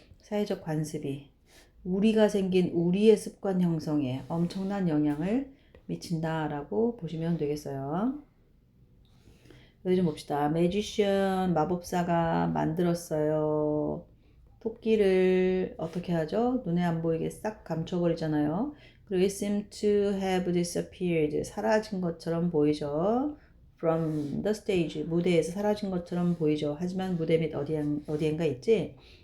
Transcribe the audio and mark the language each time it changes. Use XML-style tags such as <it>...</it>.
<ko>사회적 관습이 우리가 생긴 우리의 습관 형성에 엄청난 영향을 미친다 라고 보시면 되겠어요. 여기 좀 봅시다. 매지션 마법사가 만들었어요. 토끼를 어떻게 하죠? 눈에 안 보이게 싹 감춰버리잖아요. 그리고</ko> <en>it seemed to have disappeared.</en> <ko>사라진 것처럼 보이죠.</ko> <en>From the stage.</en> <ko>무대에서 사라진 것처럼 보이죠. 하지만 무대 밑 어디엔가 있지?</ko>